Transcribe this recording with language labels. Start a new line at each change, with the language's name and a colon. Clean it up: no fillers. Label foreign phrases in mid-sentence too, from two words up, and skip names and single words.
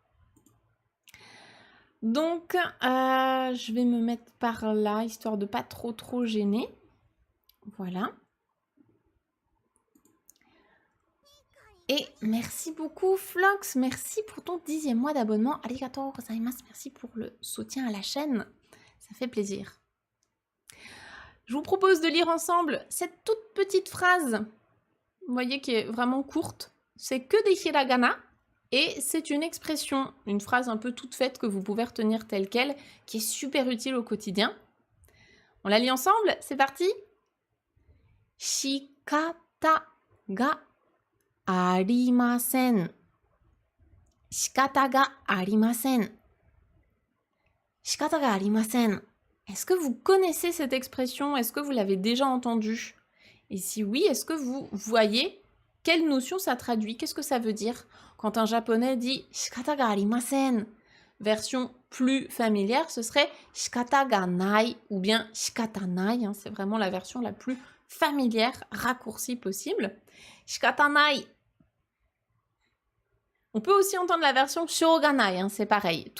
French: Donc, je vais me mettre par là, histoire de pas trop gêner. Voilà. Et merci beaucoup Flox, merci pour ton 10e mois d'abonnement.
Japanese: ありがとうございます,
French: merci pour le soutien à la chaîne, ça fait plaisir. Je vous propose de lire ensemble cette toute petite phrase, vous voyez, qui est vraiment courte. C'est que des hiragana. Et c'est une expression, une phrase un peu toute faite que vous pouvez retenir telle qu'elle, qui est super utile au quotidien. On la lit ensemble, c'est parti.
Japanese: 仕方がありません. 仕方がありません. 仕方がありません.
French: Est-ce que vous connaissez cette expression? Est-ce que vous l'avez déjà entendue? Et si oui, est-ce que vous voyez quelle notion ça traduit? Qu'est-ce que ça veut dire quand un japonais dit
Japanese: 仕方がありません?
French: Version plus familière, ce serait
Japanese: 仕方がない
French: ou bien
Japanese: 仕方ない.
French: Hein, c'est vraiment la version la plus familière, raccourcie possible.
Japanese: 仕方ない.
French: On peut aussi entendre la version shoganai, hein, c'est pareil.